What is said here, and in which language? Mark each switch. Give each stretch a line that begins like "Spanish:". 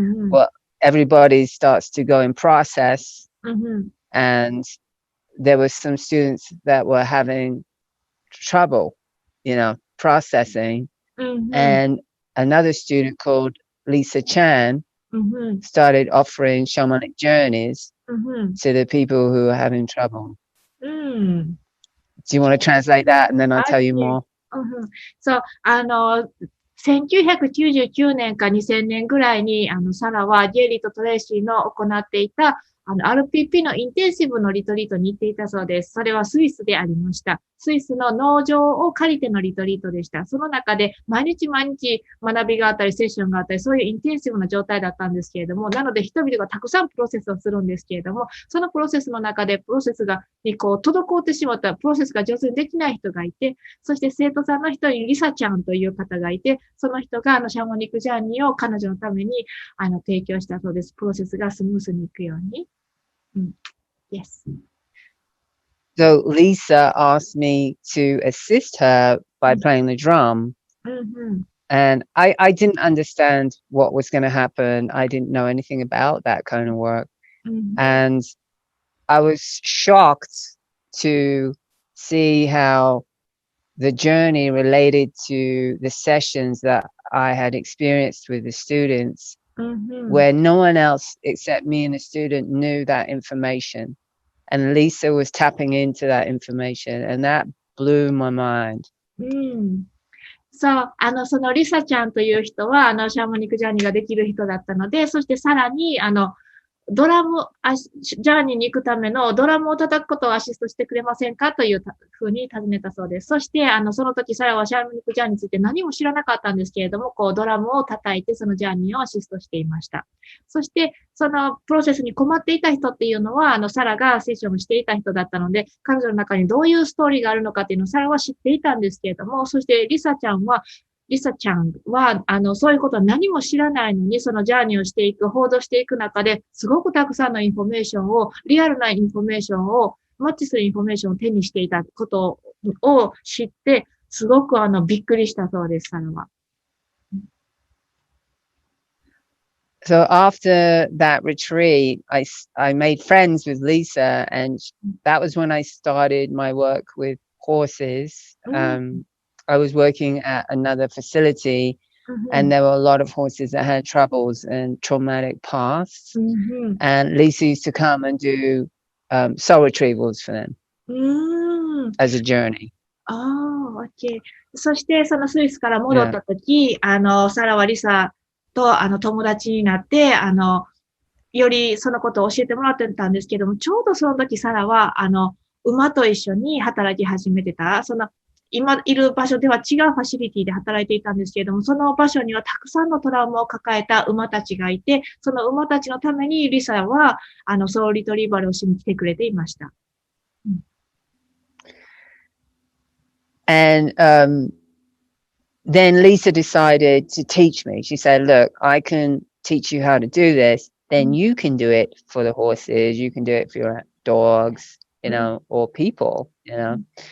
English: Well, everybody starts to go in process. And there were some students that were having trouble, you know, processing. And another student called Lisa Chan started offering shamanic journeys to the people who are having trouble. Do you want to translate that and then I'll tell you more?
Japanese: So, 1999年か2000年ぐらいに、サラはゲイリーとトレイシーの行っていた、RPP のインテンシブのリトリートに行っていたそうです。それはスイスでありました。スイスの農場を借りてのリトリートでした。その中で毎日毎日学びがあったり、セッションがあったり、そういうインテンシブな状態だったんですけれども、なので人々がたくさんプロセスをするんですけれども、そのプロセスの中でプロセスに滞ってしまったプロセスが上手にできない人がいて、そして生徒さんの一人にリサちゃんという方がいて、その人がシャーモニックジャーニーを彼女のために提供したそうです。プロセスがスムースにいくように。
English: Yes. So Lisa asked me to assist her by playing the drum. And I didn't understand what was going to happen. I didn't know anything about that kind of work. And I was shocked to see how the journey related to the sessions that I had experienced with the students, where no one else except me and the student knew that information. And Lisa was tapping into that information, and that blew my mind.
Japanese: そう、そのリサちゃんという人は、シャーマニックジャーニーができる人だったので、そしてさらに、ドラム、ジャーニーに行くためのドラムを叩くことをアシストしてくれませんかというふうに尋ねたそうです。そして、その時、サラはシャーマニックジャーニーについて何も知らなかったんですけれども、こう、ドラムを叩いて、そのジャーニーをアシストしていました。そして、そのプロセスに困っていた人っていうのは、サラがセッションをしていた人だったので、彼女の中にどういうストーリーがあるのかっていうのをサラは知っていたんですけれども、そしてリサちゃんは、そういうことは何も知らないのに、そのジャーニーをしていく、報道していく中で、すごくたくさんのインフォメーションを、リアルなインフォメーションを、マッチするインフォメーションを手にしていたことを知って、すごくびっくりしたそうです、サラは。
English: So after that retreat, I made friends with Lisa, and that was when I started my work with horses. I was working at another facility, and there were a lot of horses that had troubles and traumatic pasts. And Lisa used to come and do soul retrievals for them as a journey. Oh, okay.
Japanese: そして、そのスイスから戻った時、サラはリサと、友達になって、よりそのことを教えてもらってたんですけども、ちょうどその時サラは、馬と一緒に働き始めてた、今いる場所では違うファシリティで働いていたんですけれども、その場所にはたくさんのトラウマを抱えた馬たちがいて、その馬たちのためにリサは、ソウルリトリーバルをしに来てくれていました。
English: And then Lisa decided to teach me. She said, look, I can teach you how to do this. Then you can do it for the horses. You can do it for your dogs, you know, or people, you know.